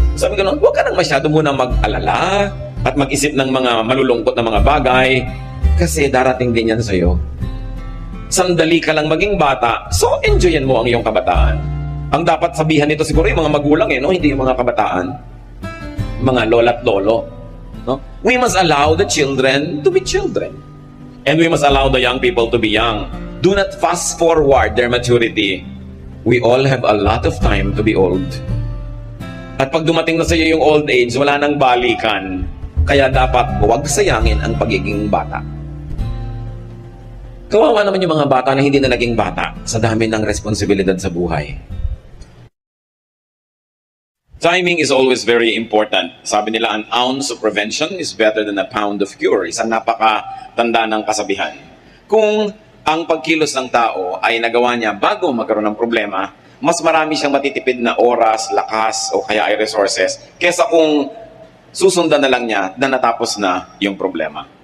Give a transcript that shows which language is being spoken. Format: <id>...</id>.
<tl>Sabi ko, huwag ka nang masyado muna mag-alala at mag-isip ng mga malulungkot na mga bagay kasi darating din yan sa iyo. Sandali ka lang maging bata, so enjoyin mo ang iyong kabataan. Ang dapat sabihan nito siguro yung mga magulang, no? Hindi yung mga kabataan. Mga lola at lolo. No?</tl> <en>We must allow the children to be children. And we must allow the young people to be young. Do not fast forward their maturity. We all have a lot of time to be old.</en> <tl>At pag dumating na sa iyo yung old age, wala nang balikan. Kaya dapat huwag sayangin ang pagiging bata. Kawawa naman yung mga bata na hindi na naging bata sa dami ng responsibilidad sa buhay.</tl> <en>Timing is always very important.</en> <tl>Sabi nila,</tl> <en>an ounce of prevention is better than a pound of cure.</en> <tl>Isang napakatanda ng kasabihan. Kung ang pagkilos ng tao ay nagawa niya bago magkaroon ng problema, mas marami siyang matitipid na oras, lakas, o kaya ay resources, kesa kung susundan na lang niya na natapos na yung problema.</tl>